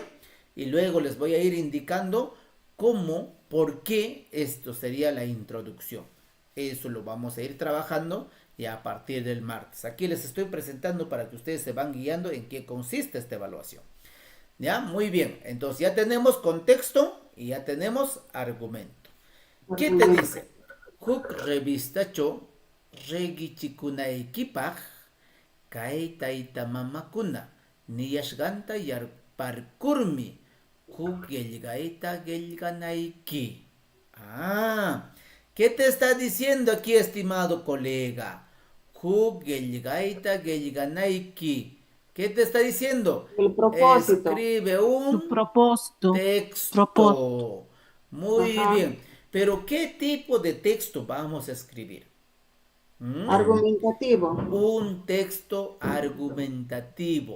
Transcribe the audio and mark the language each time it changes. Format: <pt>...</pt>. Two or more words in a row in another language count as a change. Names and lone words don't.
<es>Y luego les voy a ir indicando cómo, por qué esto sería la introducción. Eso lo vamos a ir trabajando ya a partir del martes. Aquí les estoy presentando para que ustedes se van guiando en qué consiste esta evaluación. ¿Ya? Muy bien. Entonces ya tenemos contexto y ya tenemos argumento. ¿Qué te dice?</es> <qu>Huk revistacho regichikunaykipaj kay taytamamakuna niyashqanta yarparkurmi huk qillqayta qillqanayki.</qu> <es>¿Qué te está diciendo aquí, estimado colega?</es> <qu>Huk qillqayta qillqanayki.</qu> <es>¿Qué te está diciendo? El propósito. Escribe un Propósito. texto. Muy Ajá. bien. Pero ¿qué tipo de texto vamos a escribir? Argumentativo. Un texto argumentativo.</es>